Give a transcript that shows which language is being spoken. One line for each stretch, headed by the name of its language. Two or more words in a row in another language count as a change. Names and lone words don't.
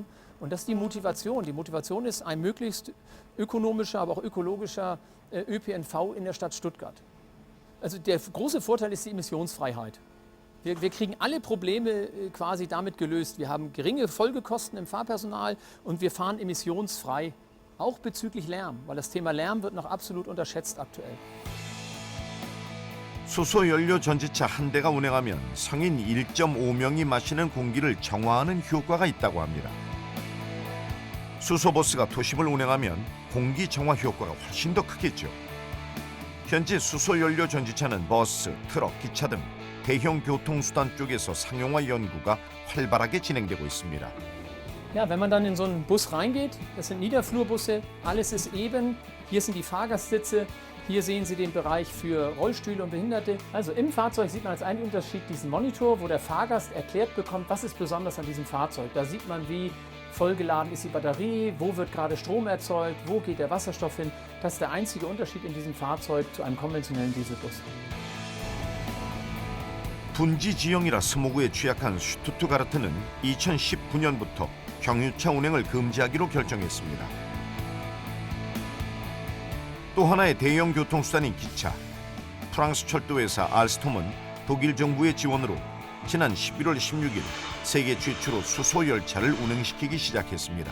German: Und das ist die Motivation. Die Motivation ist ein möglichst ökonomischer, aber auch ökologischer ÖPNV in der Stadt Stuttgart. Also der große Vorteil ist die Emissionsfreiheit. Wir kriegen alle Probleme quasi damit gelöst. Wir haben geringe Folgekosten im Fahrpersonal und wir fahren emissionsfrei, auch bezüglich Lärm, weil das Thema Lärm wird noch absolut unterschätzt aktuell.
Korean: 수소 연료 전지차 한 대가 운행하면 성인 1.5명이 마시는 공기를 정화하는 효과가 있다고 합니다. 수소 버스가 도심을 운행하면 공기 정화 효과가 훨씬 더 크겠죠. 현재 수소 연료 전지차는 버스, 트럭, 기차 등 대형 교통수단 쪽에서 상용화 연구가 활발하게 진행되고 있습니다.
German: Ja, wenn man dann in so einen Bus reingeht, das sind Niederflurbusse, alles ist eben, hier sind die Fahrgastsitze, hier sehen Sie den Bereich für Rollstühle und Behinderte. Also im Fahrzeug sieht man als einen Unterschied diesen Monitor, wo der Fahrgast erklärt bekommt, was ist besonders an diesem Fahrzeug. Da sieht man, wie vollgeladen ist die Batterie, wo wird gerade Strom erzeugt, wo geht der Wasserstoff hin. Das ist der einzige Unterschied in diesem Fahrzeug zu einem konventionellen Dieselbus.
Korean: 분지 지형이라 스모그에 취약한 슈투트가르트는 2019년부터 경유차 운행을 금지하기로 결정했습니다. 또 하나의 대형 교통수단인 기차. 프랑스 철도회사 알스톰은 독일 정부의 지원으로 지난 11월 16일 세계 최초로 수소 열차를 운행시키기 시작했습니다.